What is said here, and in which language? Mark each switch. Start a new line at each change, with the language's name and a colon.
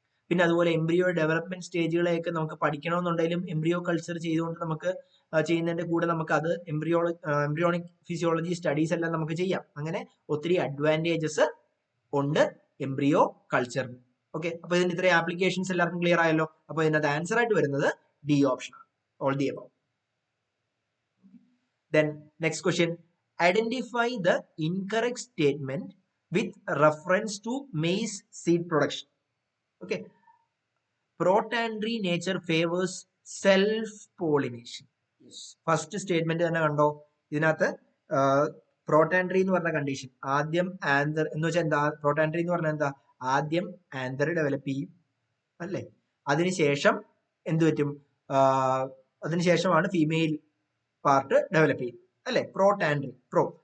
Malayalam: പിന്നെ അതുപോലെ embryo development സ്റ്റേജുകളെയൊക്കെ നമുക്ക് പഠിക്കണമെന്നുണ്ടെങ്കിലും എംബ്രിയോ കൾച്ചർ ചെയ്തുകൊണ്ട് നമുക്ക് ചെയ്യുന്നതിന്റെ കൂടെ നമുക്ക് അത് എംബ്രിയോണിക് ഫിസിയോളജി സ്റ്റഡീസ് എല്ലാം നമുക്ക് ചെയ്യാം. അങ്ങനെ ഒത്തിരി അഡ്വാൻറ്റേജസ് ഉണ്ട് എംബ്രിയോ കൾച്ചറിന്. ഓക്കെ, അപ്പൊ ഇതിന്റെ ഇത്രയും ആപ്ലിക്കേഷൻസ് എല്ലാവർക്കും ക്ലിയർ ആയല്ലോ. അപ്പൊ ഇതിനകത്ത് ആൻസർ ആയിട്ട് വരുന്നത് ഡി ഓപ്ഷൻ ആണ്,
English: All the above. Then next question, identify the incorrect statement with reference to maize seed production. Okay, protandry nature favors self pollination. Yes, first statement
Malayalam: തന്നെ കണ്ടോ. ഇതിനകത്ത് പ്രോട്ടാൻഡ്രി എന്ന് പറഞ്ഞ കണ്ടീഷൻ, ആദ്യം ആന്തർ എന്ന് വെച്ചാൽ എന്താ? പ്രോട്ടാൻഡ്രി എന്ന് പറഞ്ഞാൽ എന്താ? ആദ്യം ആന്തർ ഡെവലപ്പ് ചെയ്യും അല്ലേ, അതിനുശേഷം എന്ത് പറ്റും? അതിനുശേഷമാണ് ഫീമെയിൽ പാർട്ട് ഡെവലപ്പ് ചെയ്യും അല്ലെ. പ്രോട്ടാൻഡ്രി, പ്രോ.